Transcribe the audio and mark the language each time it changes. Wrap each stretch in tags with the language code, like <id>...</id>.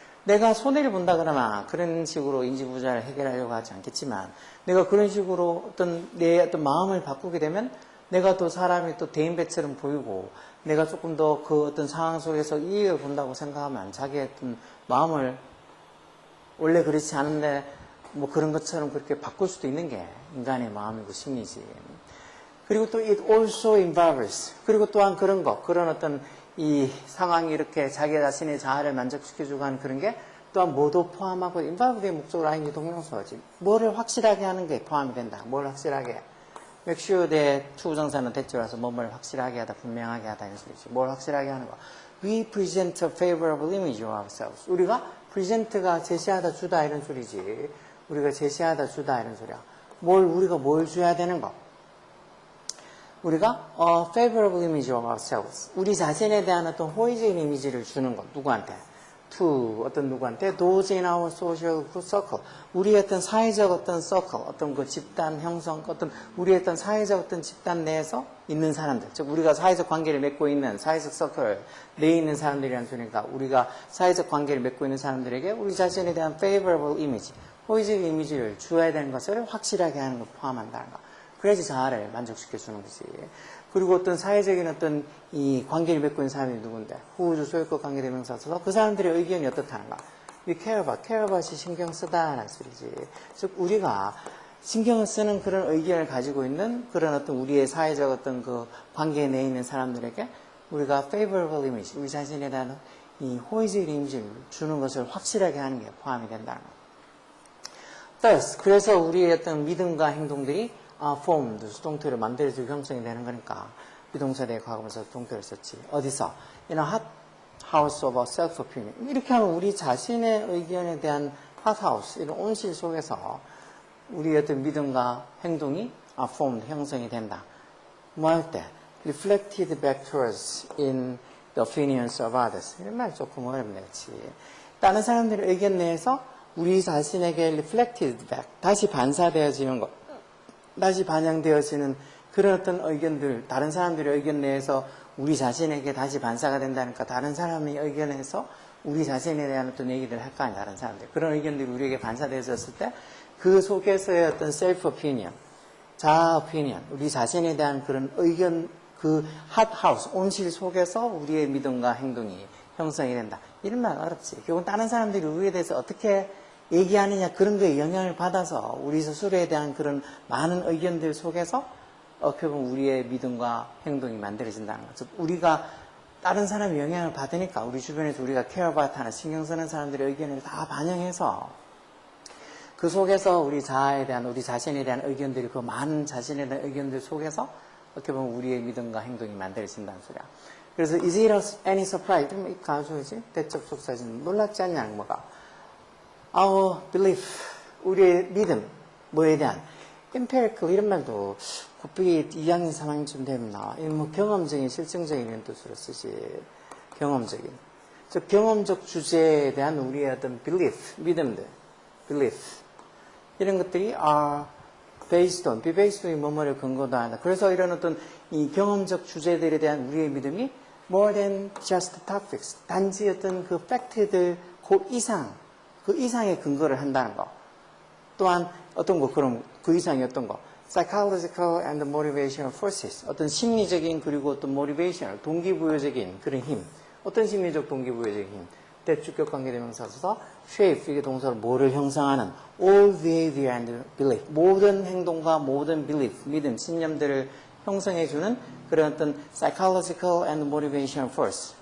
<ko>내가 손해를 본다 그러나 그런 식으로 인지부조화를 해결하려고 하지 않겠지만 내가 그런 식으로 어떤 내 어떤 마음을 바꾸게 되면 내가 또 사람이 또 대인배처럼 보이고 내가 조금 더 그 어떤 상황 속에서 이익을 본다고 생각하면 자기의 어떤 마음을 원래 그렇지 않은데 뭐 그런 것처럼 그렇게 바꿀 수도 있는 게 인간의 마음이고 심리지. 그리고 또</ko> <en>it also involves.</en> <ko>그리고 또한 그런 어떤 이 상황이 이렇게 자기 자신의 자아를 만족시켜주고 하는 그런 게 또한 뭐도 포함하고 involve의 목적으로 하는 게 동명사지. 뭐를 확실하게 하는 게 포함이 된다. 뭘 확실하게.</ko> <en>make sure that</en> <ko>투부정사는 대조라서 뭐를 확실하게 하다, 분명하게 하다 이런 소리지. 뭘 확실하게 하는 거.</ko> <en>We present a favorable image of ourselves.</en> <ko>우리가 present가 제시하다 주다 이런 소리지. 우리가 제시하다 주다 이런 소리야. 우리가 뭘 줘야 되는 거. 우리가</ko> <en>favorable image of ourselves.</en> <ko>우리 자신에 대한 어떤 호의적인 이미지를 주는 것. 누구한테? to 어떤 누구한테?</ko> <en>those in our social circle.</en> <ko>우리의 어떤 사회적 어떤 circle, 어떤 그 집단 형성, 어떤 우리의 어떤 사회적 어떤 집단 내에서 있는 사람들. 즉 우리가 사회적 관계를 맺고 있는 사회적 서클 내에 있는 사람들이라는 소리니까 우리가 사회적 관계를 맺고 있는 사람들에게 우리 자신에 대한 favorable image, 호의적인 이미지를 주어야 되는 것을 확실하게 하는 걸 포함한다는 거. 그래야지 자아를 만족시켜 주는 거지. 그리고 어떤 사회적인 어떤 이 관계를 맺고 있는 사람이 누군데 후우주 소유권 관계대명사 써서 그 사람들의 의견이 어떻다는가.</ko> <en>We care about</en> <ko>이 신경 쓰다라는 소리지. 즉 우리가 신경을 쓰는 그런 의견을 가지고 있는 그런 어떤 우리의 사회적 어떤 그 관계에 내에 있는 사람들에게 우리가 favorable image, 우리 자신에 대한 이 호의적인 이미지를 주는 것을 확실하게 하는 게 포함이 된다는 거. Thus, 그래서 우리의 어떤 믿음과 행동들이 formed, 수동태를 만들어지고 형성이 되는 거니까 비동사대의 과거분사 수동태를 썼지. 어디서?</ko> <en>In a hot house of self-opinion.</en> <ko>이렇게 하면 우리 자신의 의견에 대한 hot house, 이런 온실 속에서 우리의 어떤 믿음과 행동이 formed, 형성이 된다. 뭐 할 때?</ko> <en>Reflected back to us in the opinions of others.</en> <ko>이런 말 조금 어렵네, 그치? 다른 사람들의 의견 내에서 우리 자신에게</ko> <en>reflected back,</en> <ko>다시 반사되어지는 것. 다시 반영되어지는 그런 어떤 의견들, 다른 사람들의 의견 내에서 우리 자신에게 다시 반사가 된다니까 다른 사람의 의견에서 우리 자신에 대한 어떤 얘기를 할 거 아니야, 다른 사람들. 그런 의견들이 우리에게 반사되어졌을 때 그 속에서의 어떤 self opinion, 자아 opinion, 우리 자신에 대한 그런 의견, 그 hot house, 온실 속에서 우리의 믿음과 행동이 형성이 된다. 이런 말 어렵지. 결국은 다른 사람들이 우리에 대해서 어떻게 얘기하느냐 그런 거에 영향을 받아서 우리 스스로에 대한 그런 많은 의견들 속에서 어떻게 보면 우리의 믿음과 행동이 만들어진다는 거죠. 우리가 다른 사람의 영향을 받으니까 우리 주변에서 우리가</ko> <en>care about</en> <ko>하는 신경 쓰는 사람들의 의견을 다 반영해서 그 속에서 우리 자아에 대한 우리 자신에 대한 의견들이 그 많은 자신에 대한 의견들 속에서 어떻게 보면 우리의 믿음과 행동이 만들어진다는 소리야. 그래서</ko> <en>is it any surprise?</en> <ko>이 가수지 대적 속사진 놀랍지 않냐 뭐가 our belief, 우리의 믿음, 뭐에 대한 empirical 이런 말도 곱비 2학년 3학년쯤 되면 나와. 이 뭐 경험적인 실증적인 이런 뜻으로 쓰지. 경험적인. 즉 경험적 주제에 대한 우리의 어떤 belief, 믿음들, belief 이런 것들이</ko> <en>are based on, be based on</en> <ko>이 뭐뭐를 근거도 한다. 그래서 이런 어떤 이 경험적 주제들에 대한 우리의 믿음이</ko> <en>more than just topics,</en> <ko>단지 어떤 그 팩트들 그 이상의 근거를 한다는 거. 또한 어떤 거 그럼 그 이상이 어떤 거?</ko> <en>psychological and motivational forces.</en> <ko>어떤 심리적인 그리고 어떤 motivational, 동기부여적인 그런 힘. 어떤 심리적 동기부여적인 힘. 대주격 관계대명사 써서 shape, 이게 동사로 뭐를 형성하는</ko> <en>all behavior and belief.</en> <ko>모든 행동과 모든 belief, 믿음, 신념들을 형성해주는 그런 어떤</ko> <en>psychological and motivational force.</en>